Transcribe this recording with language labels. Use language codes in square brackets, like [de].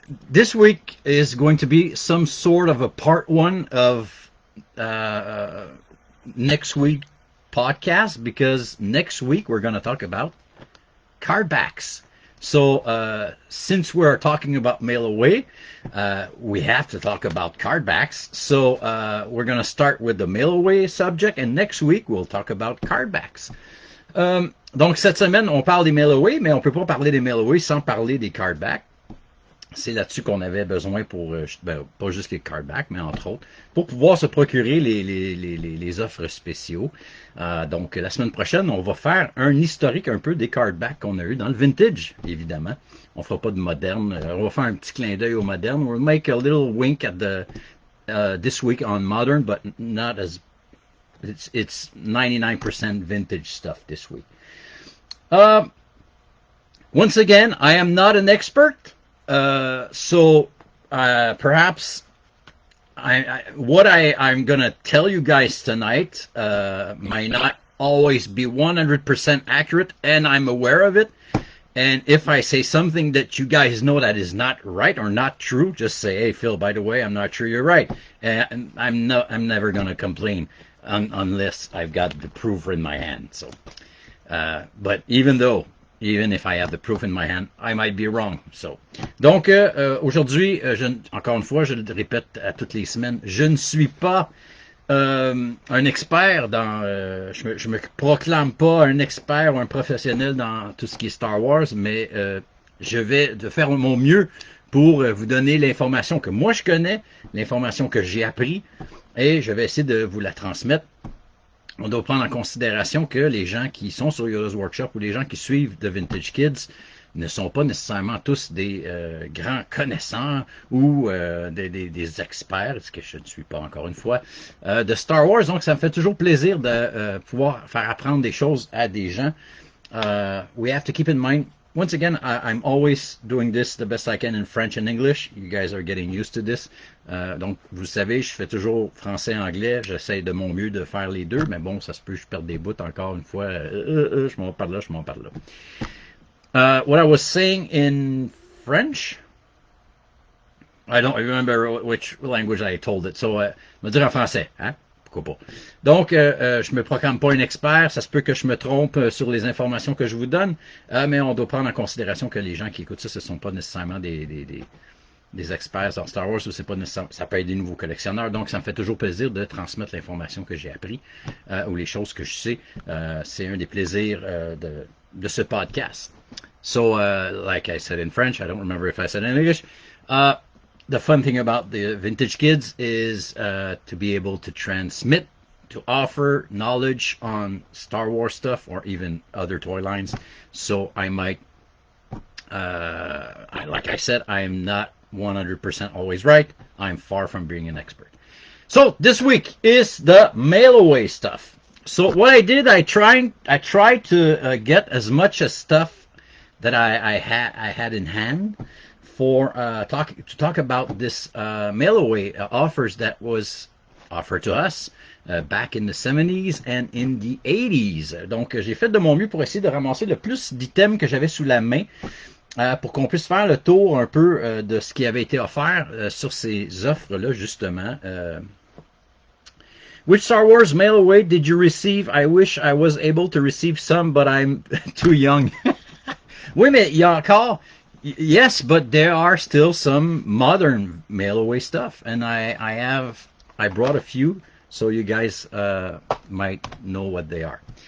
[en] This week is going to be some sort of a part 1 of next week podcast, because next week we're going to talk about card backs. So since we're talking about mail away, we have to talk about card backs. So we're going to start with the mail away subject, and next week we'll talk about card backs. [fr] Donc cette semaine, on parle des mail away, mais on peut pas parler des mail away sans parler des card backs. C'est là-dessus qu'on avait besoin pour, pas juste les card backs, mais entre autres, pour pouvoir se procurer les offres spéciaux. Donc, la semaine prochaine, on va faire un historique un peu des card backs qu'on a eu dans le vintage, évidemment. On fera pas de moderne. On va faire un petit clin d'œil au moderne. [en] We'll make a little wink at this week on modern, but not as, it's 99% vintage stuff this week. Once again, I am not an expert, so perhaps what I'm going to tell you guys tonight might not always be 100% accurate, and I'm aware of it. And if I say something that you guys know that is not right or not true, just say, "Hey, Phil, by the way, I'm not sure you're right." And I'm never going to complain unless I've got the proof in my hand. So, but even if I have the proof in my hand, I might be wrong. So, [fr] donc aujourd'hui, encore une fois, je le répète à toutes les semaines, je ne suis pas un expert dans... je me proclame pas un expert ou un professionnel dans tout ce qui est Star Wars, mais je vais faire mon mieux pour vous donner l'information que moi je connais, l'information que j'ai appris, et je vais essayer de vous la transmettre. On doit prendre en considération que les gens qui sont sur Yoda's Workshop ou les gens qui suivent The Vintage Kids ne sont pas nécessairement tous des grands connaissants ou des experts, ce que je ne suis pas encore une fois, de Star Wars. Donc, ça me fait toujours plaisir de pouvoir faire apprendre des choses à des gens. [en] We have to keep in mind, once again, I'm always doing this the best I can in French and English. You guys are getting used to this. [fr] Donc, vous savez, je fais toujours français et anglais. J'essaie de mon mieux de faire les deux, mais bon, ça se peut que je perde des bouts encore une fois. Je m'en parle là, je m'en parle là. [en] What I was saying in French, I don't remember which language I told it, so [fr] je vais dire en français, hein? Pourquoi pas. Donc, je me proclame pas un expert, ça se peut que je me trompe sur les informations que je vous donne, mais on doit prendre en considération que les gens qui écoutent ça, ce ne sont pas nécessairement des experts en Star Wars, ou c'est pas nécessairement, ça peut être des nouveaux collectionneurs, donc ça me fait toujours plaisir de transmettre l'information que j'ai appris, ou les choses que je sais. C'est un des plaisirs de ce podcast. [en] So, like I said in French, I don't remember if I said in English, the fun thing about the Vintage Kids is to be able to transmit, to offer knowledge on Star Wars stuff or even other toy lines. So I might, like I said, I'm not 100% always right. I'm far from being an expert. So this week is the mail away stuff. So what I did, I tried to get as much as stuff that I had in hand for to talk about this mail away offers that was offered to us back in the 70s and in the 80s. [fr] Donc j'ai fait de mon mieux pour essayer de ramasser le plus d'items que j'avais sous la main pour qu'on puisse faire le tour un peu de ce qui avait été offert sur ces offres-là justement. [en] Which Star Wars mail away did you receive? I wish I was able to receive some, but I'm too young. [fr] Oui, mais il y a encore, [en] yes, but there are still some modern mail away stuff, and I brought a few, so you guys might know what they are.